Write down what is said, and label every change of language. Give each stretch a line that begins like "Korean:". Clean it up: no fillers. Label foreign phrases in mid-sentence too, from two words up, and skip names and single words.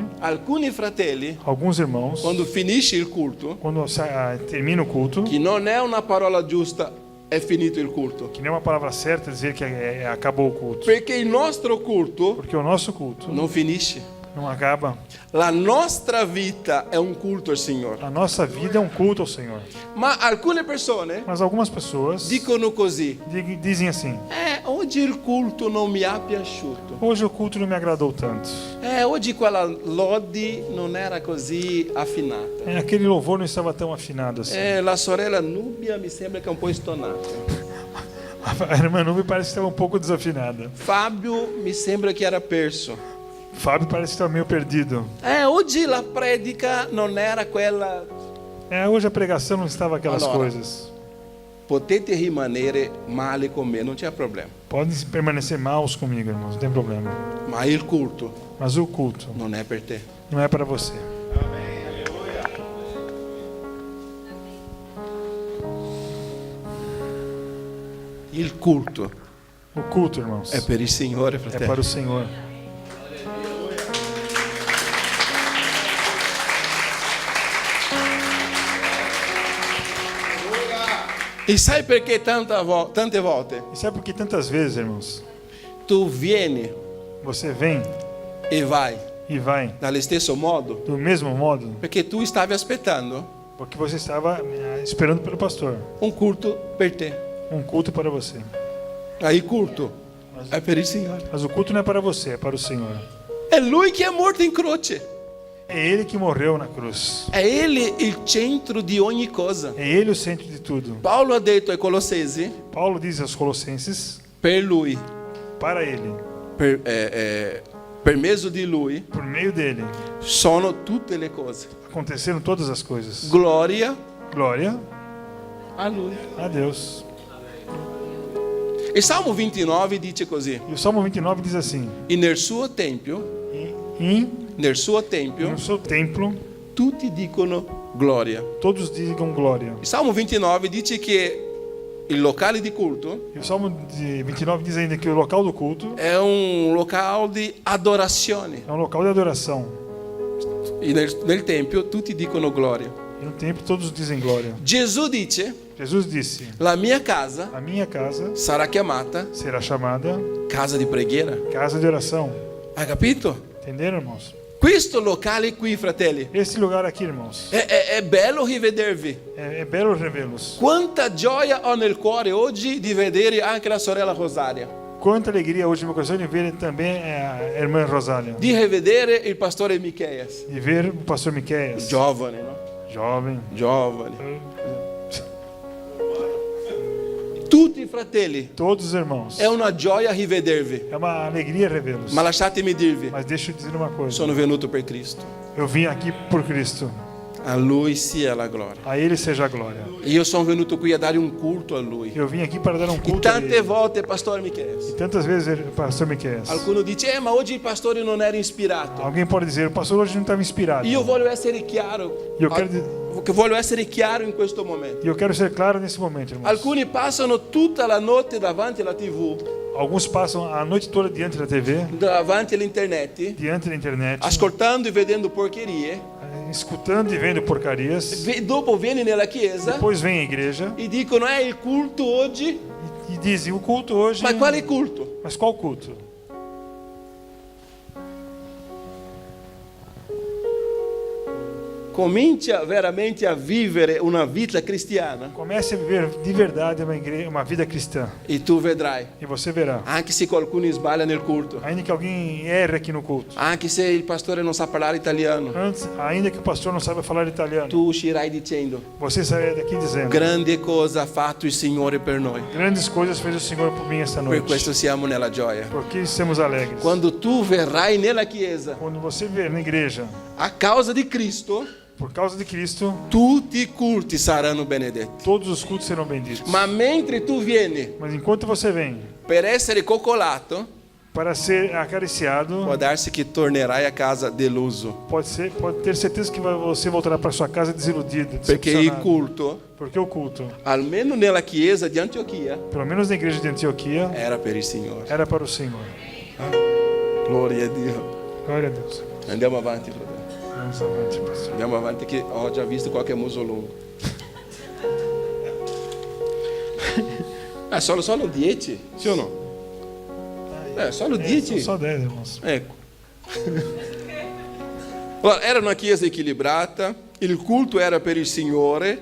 Italian: alcuni fratelli,
Portuguese: alguns irmãos,
Italian: quando finisce il culto,
Portuguese: quando termina o culto,
Italian: che non è una parola giusta, è finito il culto.
Portuguese: que nem uma palavra certa dizer que acabou o culto.
Italian: Perché il nostro culto
Portuguese: Porque o nosso culto
Italian: non finisce.
Portuguese: Não acaba.
Italian: La nostra vita è un culto al Signore.
Portuguese: A nossa vida é um culto ao Senhor.
Italian: Ma alcune persone
Portuguese: Mas algumas pessoas
Italian: dicono così:
Portuguese: dizem assim:
Italian: oggi il culto non mi ha piaciuto.
Portuguese: hoje o culto não me agradou tanto.
Italian: Oggi quella lode non era così affinata.
Portuguese: Aquele louvor não estava tão afinado assim.
Italian: La sorella Nubia mi sembra che è un po' stonata.
Portuguese: A irmã Nube parece que estava um pouco desafinada.
Italian: Fabio mi sembra che era perso.
Portuguese: Fábio parece que estava meio perdido.
Italian: Oggi la predica non era quella.
Portuguese: Hoje a pregação não estava aquelas coisas.
Italian: Potete rimanere male con me, non c'è problema.
Portuguese: Podem permanecer maus comigo, irmãos, não tem problema.
Italian: Ma il culto
Portuguese: Mas o culto
Italian: non è per te.
Portuguese: não é para você.
Italian: Il culto
Portuguese: O culto, irmãos,
Italian: è per il Signore,
Portuguese: é
Italian: fratello.
Portuguese: para o Senhor.
Italian: E sai perché tante volte
Portuguese: E sabe por que tantas vezes, irmãos,
Italian: tu vieni
Portuguese: você vem
Italian: e vai
Portuguese: e vai
Italian: dallo stesso modo?
Portuguese: do mesmo modo?
Italian: Perché tu stavi aspettando
Portuguese: Porque você estava esperando pelo pastor.
Italian: un culto per te.
Portuguese: Um culto para você.
Italian: Il culto è per il Signore.
Portuguese: Mas o culto não é para você, é para o Senhor.
Italian: È Lui che è morto in croce.
Portuguese: É Ele que morreu na cruz.
Italian: È Ele il centro di ogni cosa.
Portuguese: É Ele o centro de tudo.
Italian: Paolo ha detto ai Colossesi,
Portuguese: Paulo diz aos Colossenses,
Italian: per Lui,
Portuguese: para Ele,
Italian: per mezzo di Lui,
Portuguese: por meio dele,
Italian: sono tutte le cose.
Portuguese: aconteceram todas as coisas.
Italian: Gloria
Portuguese: Glória
Italian: a Lui.
Portuguese: a Deus.
Italian: Il Salmo 29 dice così:
Portuguese: E o Salmo 29 diz assim:
Italian: e nel suo tempio,
Portuguese: no seu templo,
Italian: tutti dicono gloria.
Portuguese: todos digam glória.
Italian: Il Salmo 29 dice che il locale di culto
Portuguese: E o Salmo de 29 diz ainda que o local do culto
Italian: è un locale di adorazione.
Portuguese: é um local de adoração.
Italian: E nel tempio tutti dicono gloria.
Portuguese: E no templo todos dizem glória.
Italian: Gesù dice:
Portuguese: Jesus disse:
Italian: la mia casa
Portuguese: a minha casa
Italian: sarà chiamata
Portuguese: será chamada
Italian: casa di preghiera.
Portuguese: casa de oração.
Italian: Hai capito?
Portuguese: Entenderam, irmãos?
Italian: Questo locale qui, fratelli,
Portuguese: Esse lugar aqui, irmãos,
Italian: è bello rivedervi.
Portuguese: é belo revê-los.
Italian: Quanta gioia ho nel cuore oggi di vedere anche la sorella Rosaria,
Portuguese: Quanta alegria hoje no meu coração de ver também a irmã Rosália,
Italian: di rivedere il pastore Micheias,
Portuguese: de ver o pastor Miqueias,
Italian: giovane, no?
Portuguese: jovem.
Italian: Giovane. Tutti i fratelli,
Portuguese: Todos os irmãos.
Italian: è una gioia rivedervi.
Portuguese: É uma alegria revê-los.
Italian: Ma lasciatemi dirvi,
Portuguese: Mas deixa eu dizer uma coisa.
Italian: sono venuto per Cristo.
Portuguese: Eu vim aqui por Cristo.
Italian: A Lui sia la gloria.
Portuguese: A Ele seja a glória.
Italian: Io sono venuto qui a dare un culto a Lui.
Portuguese: Eu vim aqui para dar um
Italian: E
Portuguese: culto a
Italian: tante
Portuguese: Ele.
Italian: volte, pastore Micheias,
Portuguese: E tantas vezes, pastor Miqueias,
Italian: qualcuno dice, ma oggi il pastore non era ispirato.
Portuguese: alguém pode dizer, o pastor hoje não estava inspirado.
Italian: Io voglio essere chiaro. Io credo- Voglio essere chiaro in questo momento.
Portuguese: E eu quero ser claro nesse momento, irmãos.
Italian: Alcuni passano tutta la notte davanti alla TV,
Portuguese: Alguns passam a noite toda diante da TV,
Italian: davanti all'internet,
Portuguese: diante da internet,
Italian: ascoltando e vedendo porcherie.
Portuguese: escutando e vendo porcarias.
Italian: Dopo vieni nella chiesa
Portuguese: Depois vem à igreja
Italian: e dicono, il culto oggi.
Portuguese: e dizem, o culto hoje...
Italian: Ma quale culto?
Portuguese: Mas qual culto?
Italian: Comincia veramente a vivere una vita cristiana
Portuguese: Comece a viver de verdade uma vida cristã.
Italian: e tu vedrai,
Portuguese: E você verá.
Italian: anche se qualcuno sbaglia nel culto,
Portuguese: Ainda que alguém erre aqui no culto.
Italian: anche se il pastore non sa parlare italiano,
Portuguese: Ainda que o pastor não saiba falar italiano.
Italian: tu uscirai dicendo,
Portuguese: Você sairá daqui dizendo:
Italian: grande cosa ha fatto il Signore per noi.
Portuguese: grandes coisas fez o Senhor por mim esta
Italian: Per
Portuguese: noite.
Italian: questo siamo nella gioia.
Portuguese: Porque estamos alegres.
Italian: Quando tu verrai nella chiesa,
Portuguese: Quando você ver na igreja,
Italian: a causa di Cristo,
Portuguese: por causa de Cristo,
Italian: tutti i culti saranno benedetti.
Portuguese: todos os cultos serão benditos.
Italian: Ma mentre tu vieni
Portuguese: Mas enquanto você vem
Italian: per essere coccolato,
Portuguese: para ser acariciado,
Italian: può darsi che tornerai a casa deluso.
Portuguese: pode ter certeza que você voltará para sua casa desiludido,
Italian: Perché il
Portuguese: decepcionado.
Italian: culto,
Portuguese: Porque o culto,
Italian: almeno nella chiesa di Antiochia,
Portuguese: pelo menos na igreja de Antioquia,
Italian: era per il Signore.
Portuguese: era para o Senhor.
Italian: Gloria a Dio.
Portuguese: Glória a Deus.
Italian: Andiamo avanti, fratello.
Portuguese: Vamos avante, pastor.
Italian: Andiamo avanti che ho già visto qualche muso lungo. Sono 10, sì o no? Sono 10.
Portuguese: Só 10, irmãos.
Italian: Ecco. Allora, era una chiesa equilibrata, il culto era per il Signore.